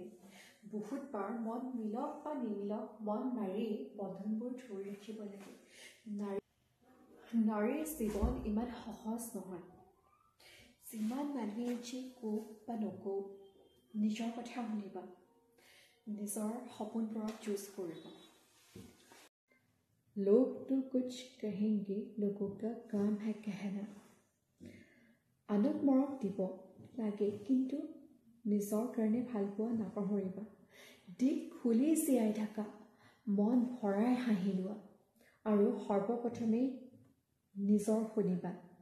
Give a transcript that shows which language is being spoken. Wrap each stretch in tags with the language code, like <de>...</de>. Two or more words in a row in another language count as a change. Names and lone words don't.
<as>বহুতবাৰ মন মিলক বা নিমিলক মন মাৰি বন্ধনবোৰ ধৰি ৰাখিব লাগে। নাৰীৰ জীৱন ইমান সহজ নহয়। যিমান মানুহে যি কওক বা নকওক, নিজৰ কথা শুনিবা, নিজৰ সপোনবোৰক চুজ কৰিবা।</as> <hi>लोग तो कुछ कहेंगे, लोगों का काम है कहना।</hi> <as>আনক মৰম দিব লাগে, কিন্তু নিজৰ কাৰণে ভাল পোৱা নাপাহৰিবা। দিশ খুলি জীয়াই থাকা, মন ভৰাই হাঁহি লোৱা, আৰু সৰ্বপ্ৰথমে নিজৰ শুনিবা।</as>